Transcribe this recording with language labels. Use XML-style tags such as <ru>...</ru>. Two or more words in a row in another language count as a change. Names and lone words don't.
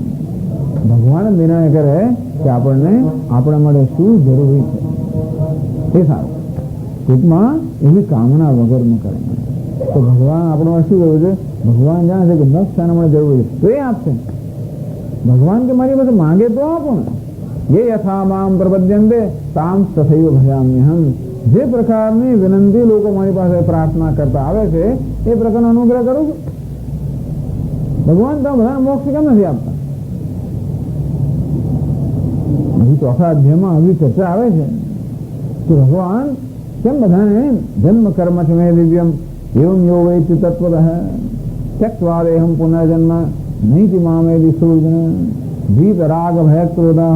<gu>ભગવાન નિર્ણય કરે કે આપણને આપણા માટે શું જરૂરી છે એ સારું. ટૂંકમાં એવી કામના વગરનું કરે તો ભગવાન આપણને શું કરવું છે? ભગવાન જાણે છે કે મોક્ષ શાના માટે જરૂરી છે તો એ આપશે. ભગવાન કે મારી પાસે માંગે તો આપો ને.</gu> <sa>ये यथा माम प्रपद्यन्ते ताम तथैव भजाम्यहम.</sa> <gu>જે પ્રકારની વિનંતી લોકો મારી પાસે પ્રાર્થના કરતા આવે છે એ પ્રકારનો અનુગ્રહ કરું છું. ભગવાન તો બધાને મોક્ષ કેમ નથી આપતા? હજી ચોથા અધ્યાયમાં આવી ચર્ચા આવે છે કે ભગવાન કેમ બધાને</gu> <sa>जन्म कर्म छे में दिव्यम एवम यो वैति तत्वतः त्यक्त्वा देहम पुनर्जन्म नैति मामेति सूर्जन भीत राग भय क्रोधः.</sa>